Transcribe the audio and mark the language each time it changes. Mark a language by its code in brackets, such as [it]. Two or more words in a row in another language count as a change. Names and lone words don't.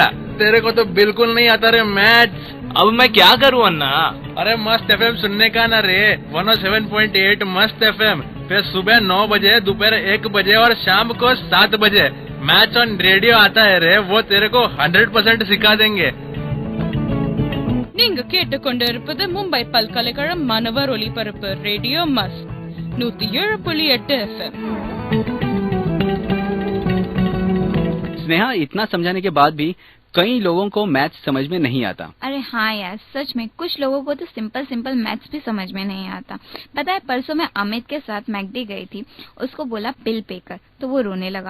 [hi] तेरे को तो बिल्कुल नहीं आता रे मैथ्स। अब मैं क्या करूँ अन्ना? अरे मस्त एफएम सुनने का ना रे, 107.8 मस्त एफएम। फिर सुबह 9 बजे, दोपहर 1 बजे और शाम को 7 बजे मैच ऑन रेडियो आता है रे, वो तेरे को 100% सिखा देंगे। [ta] நீங்க கேட்டுக்கொண்டிருப்பது மும்பை பல்கலைக்கழகம் மாணவர் ஒலிபரப்பு ரேடியோ மஸ்ட் 107.8 FM। [hi] स्नेहा, इतना समझाने के बाद भी कई लोगों को मैथ्स समझ में नहीं आता। अरे हाँ यार, सच में कुछ लोगों को तो [en] simple maths [hi] भी समझ में नहीं आता। पता है, परसों मैं अमित के साथ मैकडी गई थी, उसको बोला बिल पे कर, तो वो रोने लगा।